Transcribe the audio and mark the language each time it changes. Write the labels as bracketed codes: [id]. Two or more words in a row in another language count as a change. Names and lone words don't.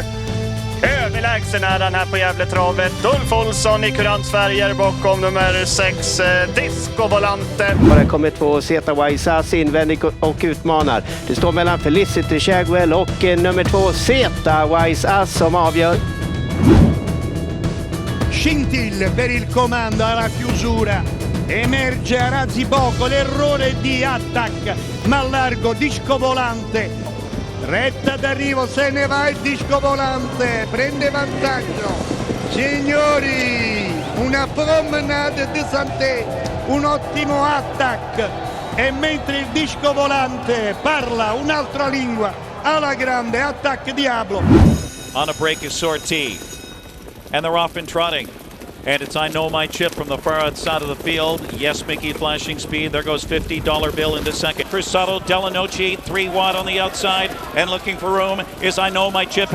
[sv] Överlägsen är han här på Gävletravet. Ulf Olsson i Courants färger bakom nummer 6 Disco Volante. Bara kommer 2 Zeta Waisas invändigt och utmanar. Det står mellan Felicity Shagwell och nummer 2 Zeta Waisas som avgör. [it] Scintille per il comando alla chiusura. Emerge a razzi poco l'errore di Attack, ma largo Disco Volante. Retta d'arrivo, se ne va il Disco Volante, prende vantaggio. Signori, una [fr] promenade di santé, [it] un ottimo Attack. E mentre il Disco Volante parla un'altra lingua, alla grande Attack Diablo. [en] On a break is Sortie. And they're off and trotting. And it's I Know My Chip from the far outside of the field. Yes, Mickey flashing speed. There goes $50 bill into second. Cruzado Delanoche, 3 wide on the outside. And looking for room is I Know My Chip.